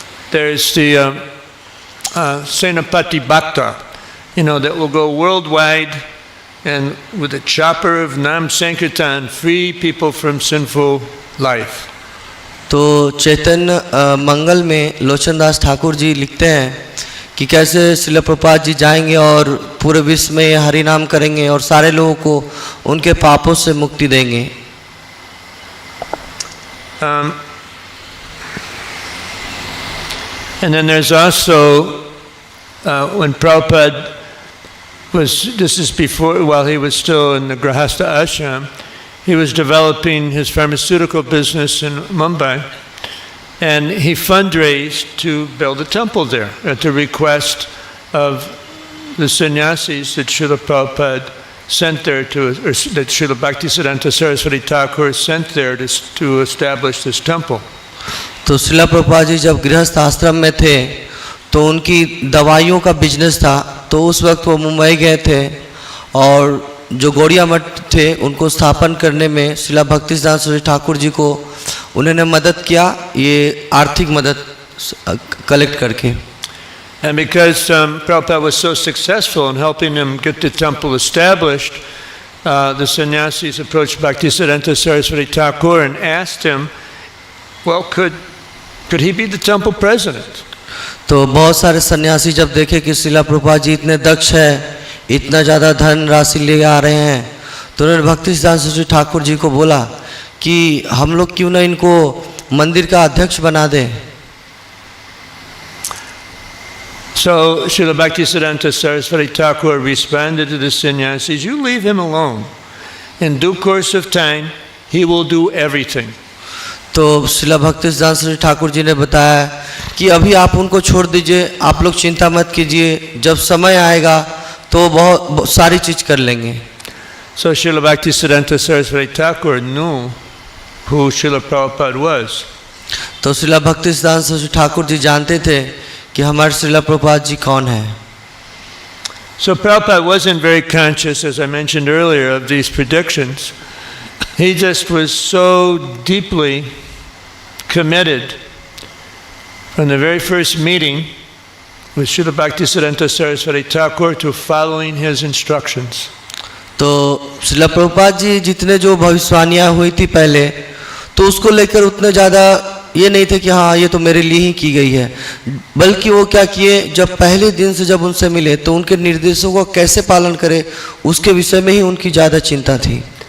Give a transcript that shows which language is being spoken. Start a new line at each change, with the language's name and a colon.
English: There's the Senapati Bhakta, that will go worldwide and with a chopper of Nam Sankirtan free people from sinful life.
Hindi: तो चैतन्य मंगल में लोचन दास ठाकुर जी लिखते हैं कि कैसे श्रील प्रभुपाद जी जाएंगे और पूरे विश्व में हरि नाम करेंगे और सारे लोगों को उनके पापों से मुक्ति देंगे.
English: And then there's also when Prabhupada this is before, while he was still in the Grahastha ashram, he was developing his pharmaceutical business in Mumbai, and he fundraised to build a temple there at the request of the sannyasis that Srila Prabhupada sent there that Srila Bhaktisiddhanta Saraswati Thakur sent there to establish this temple.
Hindi: तो श्रीला प्रभुपाद जी जब गृहस्थ आश्रम में थे तो उनकी दवाइयों का बिजनेस था, तो उस वक्त वो मुंबई गए थे और जो गौड़िया मठ थे उनको स्थापन करने में श्रीला भक्तिसिद्धांत सरस्वती ठाकुर जी को उन्होंने मदद किया, ये आर्थिक मदद कलेक्ट करके.
English: And because Prabhupada was so successful in helping him get the temple established, the sannyasis approached Bhaktisiddhanta Saraswati Thakur and asked him, well, could he be the temple president?
Hindi: तो बहुत सारे सन्यासी जब देखे कि श्रीला प्रभुपाद जी इतने दक्ष है, इतना ज़्यादा धन राशि ले आ रहे हैं, तो उन्होंने भक्तिसिद्धांत सरस्वती ठाकुर जी को बोला कि हम लोग क्यों ना इनको मंदिर का अध्यक्ष बना दें.
English: So Srila Bhaktisiddhanta Saraswati Thakur responded to the sannyasis, you leave him alone. In due course of time, he will do everything.
Hindi: तो श्रीला भक्तिसिद्धांत सरस्वती ठाकुर जी ने बताया कि अभी आप उनको छोड़ दीजिए, आप लोग चिंता मत कीजिए, जब समय आएगा तो बहुत सारी चीज कर लेंगे.
English: So Srila Bhaktisiddhanta Saraswati Thakur knew who Srila Prabhupada was.
Hindi: तो श्रीला भक्ति सिद्धांत सरस्वती ठाकुर जी जानते थे कि हमारे श्रीला प्रभुपाद जी कौन है।
English: So Prabhupada wasn't very conscious, as I mentioned earlier, of these predictions. He just was so deeply committed from the very first meeting with Srila Bhaktisiddhanta Saraswati Thakur to following his instructions.
Hindi: तो श्रीला प्रभुपाद जी जितने जो भविष्यवाणियाँ हुई थी पहले, तो उसको लेकर उतने ज़्यादा ये नहीं थे कि हाँ ये तो मेरे लिए ही की गई है, बल्कि वो क्या किए, जब पहले दिन से जब उनसे मिले तो उनके निर्देशों को कैसे पालन करें उसके विषय में ही उनकी ज़्यादा चिंता थी।